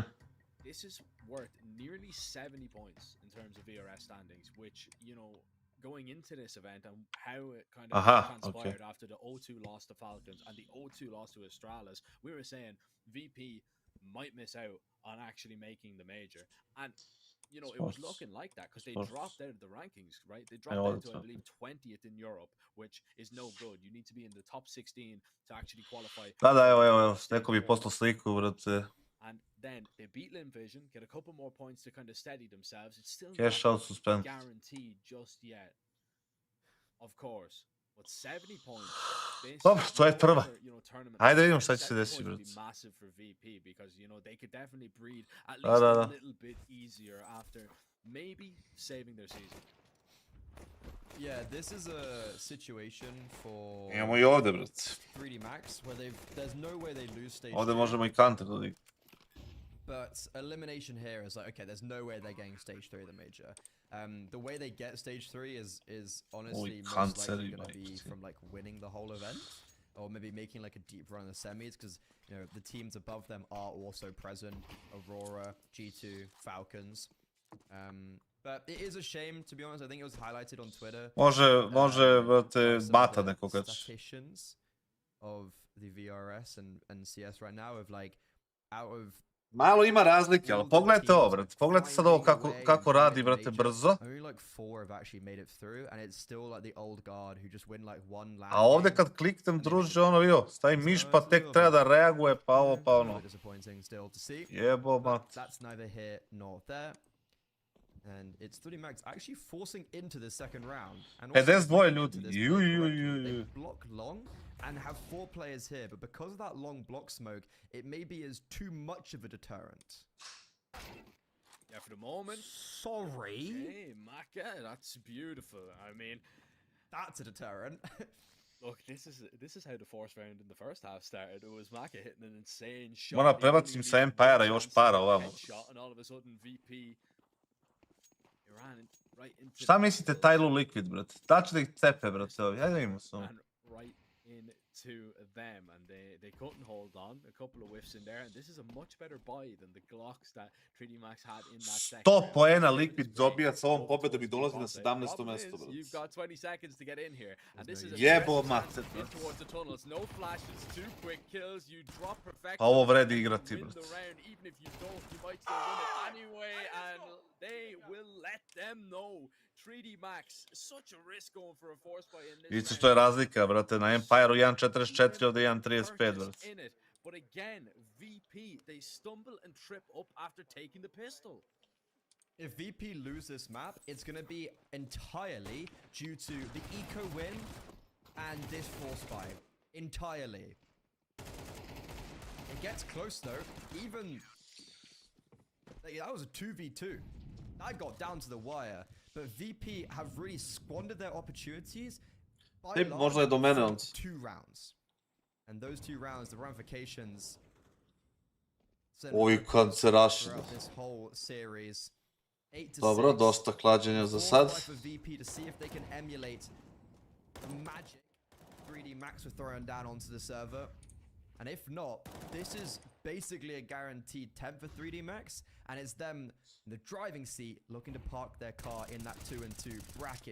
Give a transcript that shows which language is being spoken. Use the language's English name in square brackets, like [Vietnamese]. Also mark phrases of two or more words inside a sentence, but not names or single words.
[English] this is worth nearly 70 points in terms of VRS standings, which, you know, going into this event and how it kind of transpired after the 0-2 loss to Falcons and the 0-2 loss to Astralis, we were saying VP might miss out on actually making the major. And, you know, it was looking like that because they dropped out of the rankings, right? They dropped out to, I believe, 20th in Europe, which is no good. You need to be in the top 16 to actually qualify. [Serbian] Da, evo, neko bi poslao sliku, brate. [English] And then they beat Lim Vision, get a couple more points to kind of steady themselves. It's still Cash not out suspend. guaranteed just yet, of course. But 70 points. [Serbian] Dobro, to je prva. [English] You know, tournament. [Serbian] Ajde vidimo šta će se 70 desiti, [English] points would [Serbian] brate. [English] be massive for VP because, you know, they could definitely breathe at least a little bit easier after maybe saving their season. Yeah, this is a situation for [Serbian] Imamo I ovdje, brate. [English] 3D Max where there's no way they lose stage [Serbian] Ovdje [English] 2. [Serbian] možemo I counter dodati. [English] But elimination here is like, okay, there's no way they're getting stage 3 of the major. The way they get stage 3 is honestly most likely going to be from like winning the whole event, or maybe making like a deep run in the semis, because, you know, the teams above them are also present: Aurora, G2, Falcons. But it is a shame, to be honest. I think it was highlighted on Twitter. [Serbian] Može, brate, bata nekoga. [English] Statisticians of the VRS and CS right now of like out of [Serbian] Malo ima razlike, ali pogledajte ovo, brate. Pogledajte sad ovo kako radi, brate, brzo. [English] Only like 4 have actually made it through, and it's still like the old guard who just win like one last. [Serbian] A ovdje kad kliknem, druže, ono, jo, stavi miš pa tek treba da reaguje, pa ovo, pa ono. Jebo, mat. [English] That's neither here nor there. And it's 3D Max actually forcing into the second round. [Serbian] 52 ljudi. [English] They block long and have 4 players here, but because of that long block smoke, it maybe is too much of a deterrent. Yeah, for the moment. Sorry. Hey, Maka, that's beautiful. I mean, that's a deterrent. Look, this is how the fourth round in the first half started. It was Maka hitting an insane shot. [Serbian] Moram prebacim sa Empire-a još para ovamo. [English] And all of a sudden VP ran right into. [Serbian] Šta mislite Tylu Liquid, brate? Da će da ih cepe, brate, ovi. Ajde vidimo se. [English] Right into them, and they couldn't hold on. A couple of whiffs in there, and this is a much better buy than the Glocks that 3D Max had in that second. [Serbian] 100 poena Liquid dobija sa ovom pobedom I dolazi na 17. mesto, brate. [English] You've got 20 seconds to get in here, and this is a [Serbian] jebo mace, [English] in towards the tunnels. No flashes, 2 quick kills. You drop perfect. [Serbian] Pa ovo vredi igrati, brate. [English] Even if you don't, you might still win it anyway, and they will let them know. 3D Max, such a risk going for a force buy in this. [Serbian] Vidite što je razlika, brate, na Empire-u 1.44, ovdje 1.35, brate. [English] But again, VP, they stumble and trip up after taking the pistol. If VP lose this map, it's going to be entirely due to the eco win and this force buy. Entirely. It gets close though. Even that was a 2v2. That got down to the wire. But VP have really squandered their opportunities by [Serbian] možda je do mene on. [English] 2 rounds. And those 2 rounds, the ramifications. [Serbian] Oj, kad se raši. [English] This whole series. 8-6. [Serbian] Dobro, dosta klađenja za sad. [English] For VP to see if they can emulate the magic 3D Max were throwing down onto the server. And if not, this is basically a guaranteed 10 for 3D Max, and it's them in the driving seat looking to park their car in that 2-2 bracket.